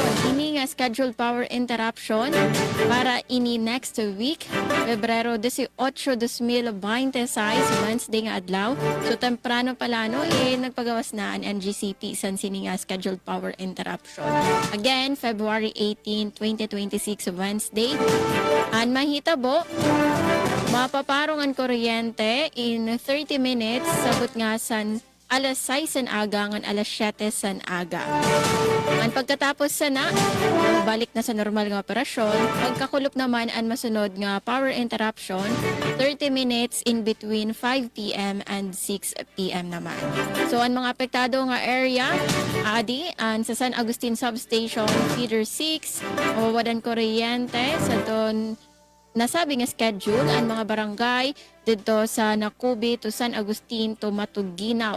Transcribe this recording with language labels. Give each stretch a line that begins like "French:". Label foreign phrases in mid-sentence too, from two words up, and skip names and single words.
Waray: Ini nga
English: scheduled power interruption
Waray: para ini
English: next week,
Waray: Pebrero 18, 2026, Wednesday nga adlaw. So temprano pala nagpagawas na ang NGCP san sini nga
English: scheduled power interruption. Again, February 18, 2026, Wednesday.
Waray: An mahitabo, mapaparong ang kuryente
English: in 30 minutes,
Waray: sabot nga san alas 6 san aga ngan alas 7 san aga. Ang pagkatapos sana, balik na sa normal nga operasyon. Pagkakulop naman ang masunod nga
English: power interruption, 30 minutes in between 5 p.m. and 6 p.m. naman.
Waray: So ang mga apektado nga area, adi, ang sa San Agustin Substation, Feeder 6, mawawadan kuryente sa ton nasabi nga schedule ang mga barangay dito sa Nakubi to San Agustin to Matuginaw.